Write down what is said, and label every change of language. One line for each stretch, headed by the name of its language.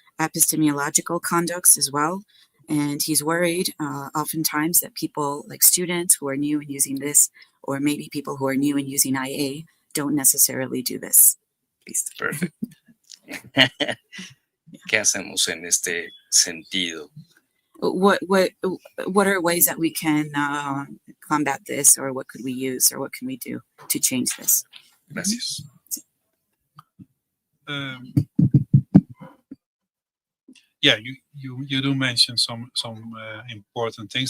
English: epistemological conducts as well. And he's worried oftentimes that people like students who are new in using this, or maybe people who are new in using IA, don't necessarily do this. Perfect.
Spanish: ¿Qué hacemos en este sentido?
English: What are ways that we can combat this, or what could we use, or what can we do to change this?
Spanish: Gracias.
English: Yeah, you do mention some important things.